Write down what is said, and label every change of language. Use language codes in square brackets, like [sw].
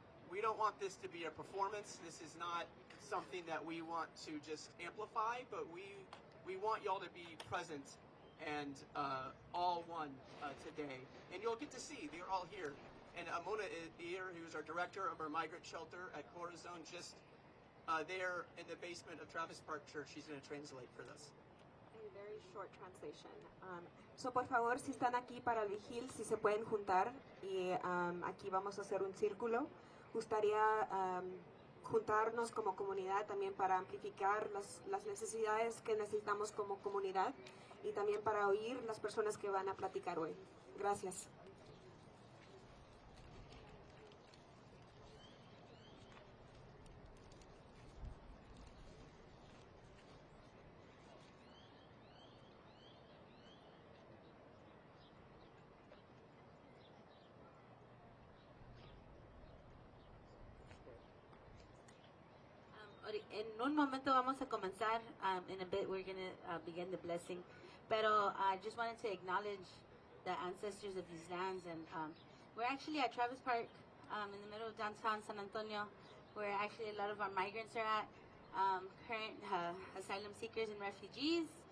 [en] we don't want this to be a performance. This is not something that we want to just amplify, but we want y'all to be present and all one today. And you'll get to see, they're all here. And Mona is here, who's our director of our migrant shelter at Corazon, just there in the basement of Travis Park Church. She's going to translate for us. A very short translation. [es] So por favor, si están aquí para el vigil, si se pueden juntar y aquí vamos a hacer un círculo. Gustaría juntarnos como comunidad también para amplificar las necesidades que necesitamos como comunidad y también para oír las personas que van a platicar hoy. Gracias. En un momento vamos a comenzar. [en] In a bit we're going to begin the blessing. Pero I just wanted to acknowledge the ancestors of these lands. And we're actually at Travis Park in the middle of downtown San Antonio, where actually a lot of our migrants are at, current asylum seekers and refugees.